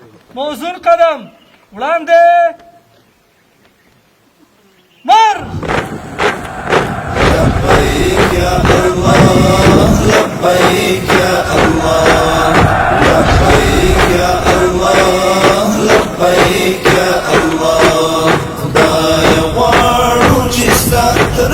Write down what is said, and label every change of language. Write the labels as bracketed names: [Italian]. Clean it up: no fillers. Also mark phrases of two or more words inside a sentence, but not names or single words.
[Pashto] موزون قدم وړاندې مر [Arabic] لبيك يا الله لبيك يا الله لبيك يا الله لبيك يا الله [Pashto] خدای غواړو چې ستا تر